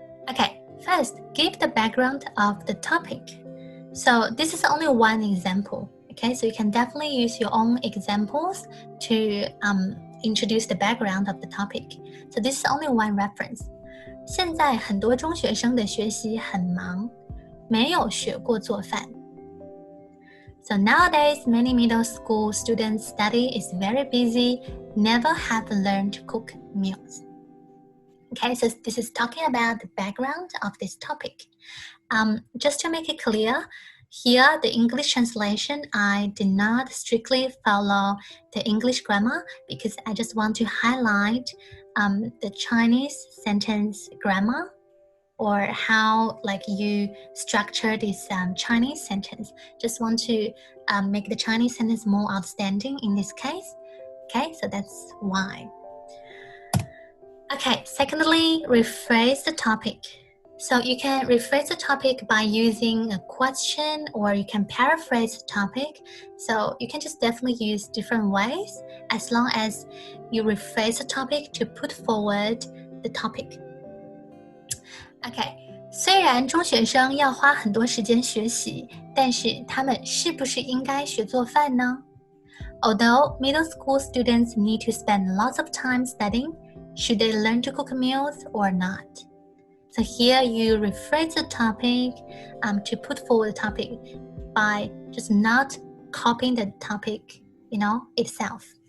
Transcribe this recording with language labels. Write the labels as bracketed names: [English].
[English] Okay, first, give the background of the topic. So this is only one example. Okay, so you can definitely use your own examples to introduce the background of the topic. So this is only one reference. [Chinese] 现在很多中学生的学习很忙，没有学过做饭。 [English] So nowadays, many middle school students' study is very busy, never have learned to cook meals. Okay, so this is talking about the background of this topic. Just to make it clear, here the English translation, I did not strictly follow the English grammar because I just want to highlight the Chinese sentence grammar or how you structure this Chinese sentence. Just want to make the Chinese sentence more outstanding in this case. Okay, so that's why. Okay, secondly, rephrase the topic. So you can rephrase the topic by using a question or you can paraphrase the topic. So you can just definitely use different ways as long as you rephrase the topic to put forward the topic. [Chinese] Okay, 虽然中学生要花很多时间学习，但是他们是不是应该学做饭呢? [English] Although middle school students need to spend lots of time studying, should they learn to cook meals or not? So here you rephrase the topic to put forward the topic by just not copying the topic, itself.